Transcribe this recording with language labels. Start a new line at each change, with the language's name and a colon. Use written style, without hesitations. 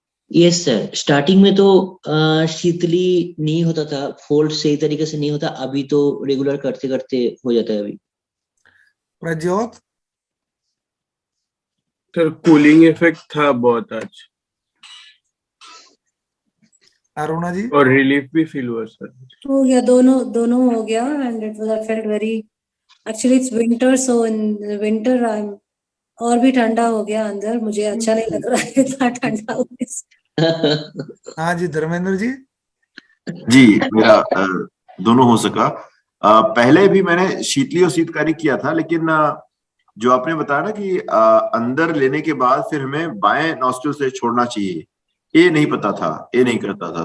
Hindi: Yes sir, starting में तो शीतली नहीं होता था, फोल्ड सही तरीके से नहीं होता, अभी तो रेगुलर करते करते हो जाता है अभी. प्रज्योत? सर कूलिंग इफेक्ट था बहुत आज. अरुणा जी? और रिलीफ भी फील हुआ सर. हो गया, दोनों हो गया.
English: And it was, I felt very, actually it's winter, so in the winter I'm
Hindi: और भी ठंडा हो गया अंदर, मुझे अच्छा नहीं लग रहा है इतना ठंडा होने से। हाँ जी धर्मेंद्र जी। जी मेरा दोनों हो सका। पहले भी मैंने शीतली और शीतकारी किया था, लेकिन जो आपने बताया ना कि अंदर लेने के बाद फिर हमें बाएं नॉस्ट्रिल से छोड़ना चाहिए, ये नहीं पता था, ये नहीं करता था।